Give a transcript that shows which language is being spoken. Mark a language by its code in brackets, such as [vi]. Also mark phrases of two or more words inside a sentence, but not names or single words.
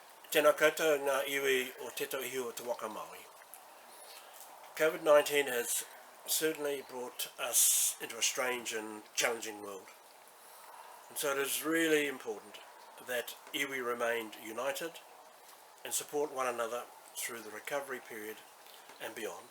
[mi] Tēnā koutou ngā iwi o te Tauihu o te waka Maui. [en] COVID-19 has certainly brought us into a strange and challenging world. And so it is really important that iwi remained united and support one another through the recovery period and beyond.